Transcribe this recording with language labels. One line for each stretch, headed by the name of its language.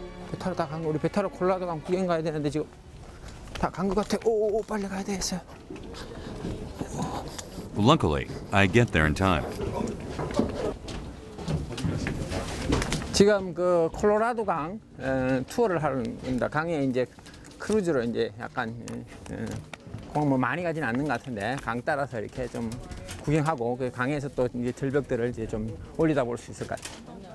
Korean: 배 타러 다 간 거, 우리 배 타러 콜로라도 강 구경 가야 되는데 지금 다 간 거 같아. 오, 빨리 가야 되겠어요.
English: Luckily, I get there in time.
Korean: 지금 그 콜로라도 강 투어를 하는 겁니다. 강에 이제 크루즈로 이제 약간 공 뭐 많이 가진 않는 것 같은데 강 따라서 이렇게 좀 구경하고 그 강에서 또 이제 절벽들을 이제 좀 올리다 볼 수 있을 것 같아요.